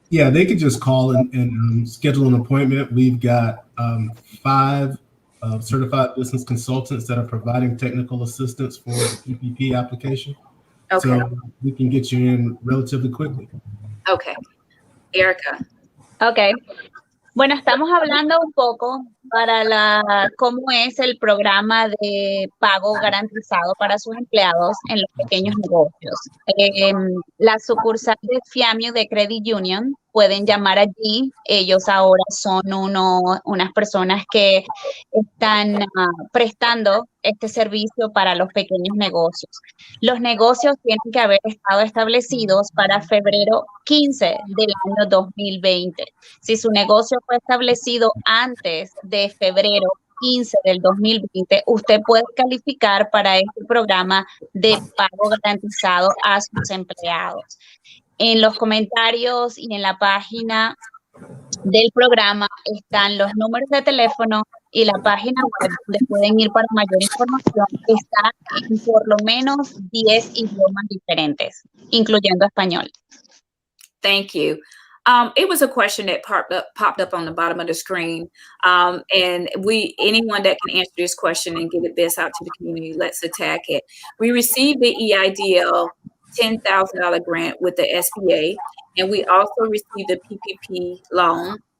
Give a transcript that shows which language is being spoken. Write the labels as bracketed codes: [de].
[en] Yeah, they could just call and schedule an appointment. We've got 5 certified business consultants that are providing technical assistance for the PPP application. Okay. So we can get you in relatively quickly. Okay. Erica. Okay. [es] Bueno, estamos hablando un poco para cómo es el programa de pago garantizado para sus empleados en los pequeños negocios. La sucursal de FAMU de Credit Union pueden llamar allí. Ellos ahora son unas personas que están prestando este servicio para los pequeños negocios. Los negocios tienen que haber estado establecidos para febrero 15 del año 2020. Si su negocio fue establecido antes de febrero 15 del 2020, usted puede calificar para este programa de pago garantizado a sus empleados. En los comentarios y en la página del programa están los números de teléfono y la página web donde pueden ir para mayor información. Está en por lo menos 10 idiomas diferentes, incluyendo español. [en] Thank you. It was a question that popped up on the bottom of the screen. And anyone that can answer this question and get it best out to the community, let's attack it. We received the EIDL $10,000 grant with the SBA, and we also received a PPP loan.